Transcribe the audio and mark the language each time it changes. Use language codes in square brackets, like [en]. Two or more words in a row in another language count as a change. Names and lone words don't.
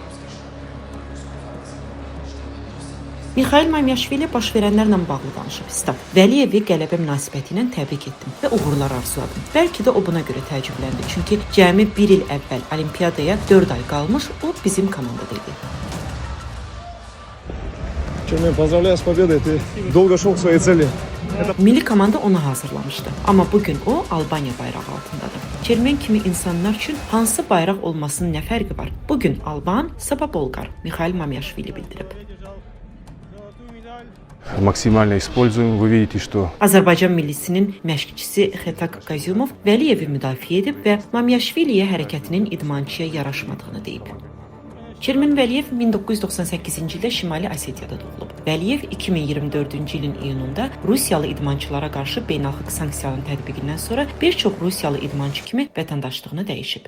[az] Mixail Mamyashvili baş verənlərlə bağlı danışıb. Stat: Vəliyevi qələbə münasibəti ilə təbrik etdim və uğurlar arzuladım. Bəlkə də o buna görə təəccübləndi, çünki cəmi bir il əvvəl Olimpiyadaya 4 ay qalmış, o bizim komandada idi. [ru] Чермен, поздравляю с победой, ты долго шел к своей цели. [az] Milli komanda onu hazırlamışdı. Amma bugün o Albaniya bayrağı altındadır. Çermen kimi insanlar üçün hansı bayraq olmasının nə fərqi var? Bugün Alban, sabah Bolqar, Mixail Mamyashvili bildirib. [ru] Максимально используем. Вы видите, что [az] Azərbaycan millisinin məşqçisi Xetak Qazyumov Vəliyevi müdafiə edib və Mamyashviliyə hərəkətinin idmançıya yaraşmadığını deyib. Çermen Vəliyev 1998-ci ildə Şimali Osetiyada doğulub. Vəliyev 2024-cü ilin iyununda Rusiyalı idmançılara qarşı beynəlxalq sanksiyaların tətbiqindən sonra bir çox Rusiyalı idmançı kimi vətəndaşlığını dəyişib.